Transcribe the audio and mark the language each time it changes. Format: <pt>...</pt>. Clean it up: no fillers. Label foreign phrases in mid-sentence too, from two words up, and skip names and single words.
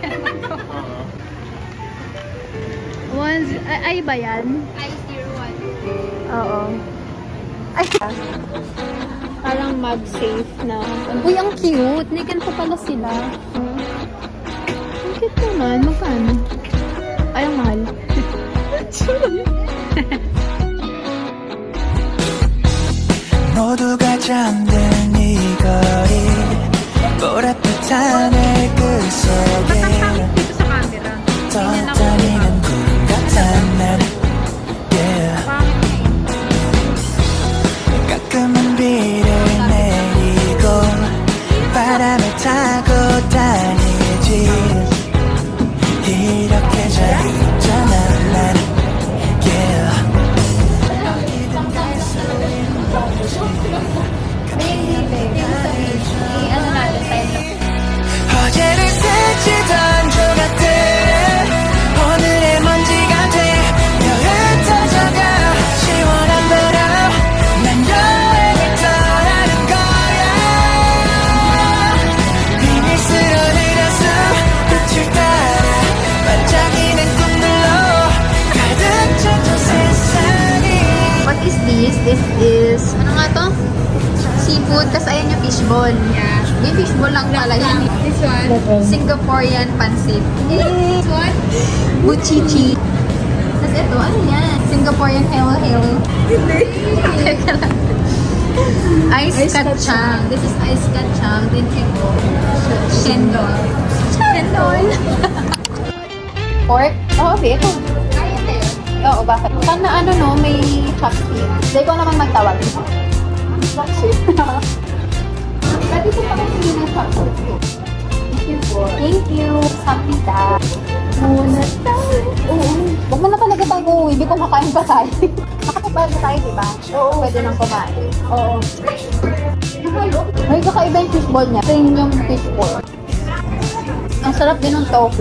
<tl>Ay ba yan?</tl> <en>Ice Tier 1.</en> <tl>Oo. Ay, parang mag-safe na. Uy, ang cute! May ganito pala sila. Ang cute naman. Magkano? Ay, ang mahal.</tl> <ko>모두가 잠든 이 거리 보랏빛 하늘 그 속에</ko> <tl>Dito sa camera.</tl> <ko>떠다니는 구름 같은 날 yeah. 가끔은 비를 내리고 바람을 타고 다니지 이렇게 자유롭잖아 난 yeah.</ko> <tl>Ano natin tayo?</tl> <ko>어제를 스치던 조각들 오늘의 먼지가 되어 흩어져가 시원한 바람 난 여행을 떠나는 거야 비밀스러운 가슴 빛을 따라 반짝이는 꿈들로 가득 찼던 세상이</ko> <en>What is this? This is,</en> <tl>ano nga to? Seafood, tas ayan yung fishball.</tl> <en>Yeah.</en> <tl>Yung fishball lang pala yan.</tl> <en>This one.</en> <tl>Singaporean pancit.</tl> <en>This one.</en> <tl>Buchichi. Tas ito, ano yan? Singaporean halo-halo. Teka lang.</tl> <en>Ice kacang. This is ice kacang.</en> <tl>Then ito, shendol. Shendol. Pork? Oo, ito. Oo, bakit? Sana ano no, may chopstick. Hindi ko naman magtawag. Chopstick. Pwede ko pa kasi ng chopstick.</tl> <en>Thank you.</en> <tl>Sapita. Muna tayo. Oo. Huwag mo na talaga tayo uuwi. Hindi ko makain pa tayo. Makapagbayad na tayo, diba? Oo. Pwede nang kumain. Oo. Ay, kakaiba yung fishball niya. Ito yung fishball. Ang sarap din ng tofu.</tl>